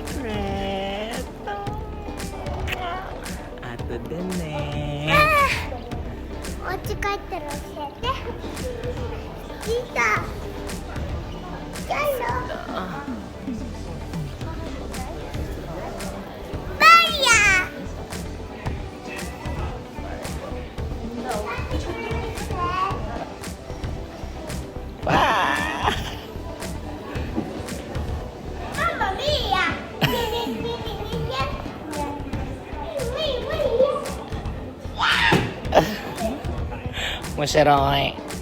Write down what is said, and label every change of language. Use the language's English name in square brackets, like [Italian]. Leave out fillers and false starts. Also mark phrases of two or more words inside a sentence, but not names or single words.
[Filipino] secret. Ato din eh. [Japanese] お家帰ったら教えて。聞いた。じゃあよ。バイヤー。 [English] Wow! [Italian] Mamma mia! Masyaroy.